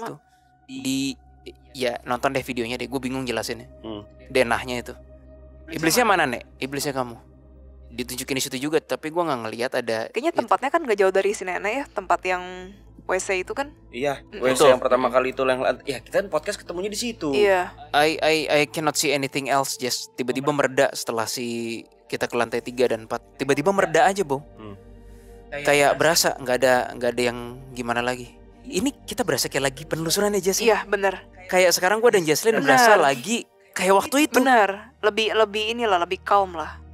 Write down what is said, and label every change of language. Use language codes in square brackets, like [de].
[id] situ. Di ya nonton deh videonya deh, gue bingung jelasinnya. Denahnya itu. Iblisnya mana Nek? Iblisnya kamu. Ditunjukin di situ juga, tapi gue nggak ngelihat ada. Kayaknya tempatnya kan gak jauh dari si nenek ya, tempat yang WC itu kan. Iya, Betul. WC yang pertama kali itu yang ya kita podcast ketemunya di situ. Iya. [en] I cannot see anything else, Jess. [id] Tiba-tiba mereda setelah kita ke lantai 3 dan 4. Tiba-tiba mereda aja, Bo. Kayak berasa nggak ada yang gimana lagi. Ini kita berasa kayak lagi penelusuran ya, Jess. Iya, benar. Kayak sekarang gue dan Jesslyn Bener. berasa lagi kayak waktu itu. Benar. Lebih inilah, lebih calm lah.